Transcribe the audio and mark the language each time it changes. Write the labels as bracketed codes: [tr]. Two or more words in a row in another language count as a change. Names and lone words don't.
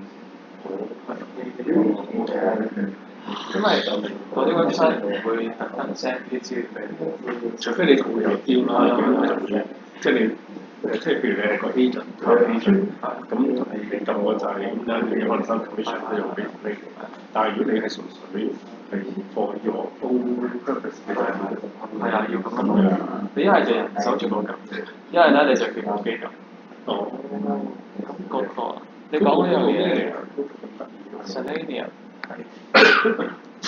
[yue] 因為嗰啲 website 唔會特登 send 啲資料俾你，除非你同佢有 deal 啦，即係你即係譬如你係個 agent，咁你撳個掣咁樣，你可能收 commission 都用俾你。但係如果你係純粹係 [en] for your own purpose [yue] 嘅，係啊，要咁樣。你一係就人手做到咁，一係咧你就叫部機咁。哦。嗰個你講嗰樣嘢 Selenium 係。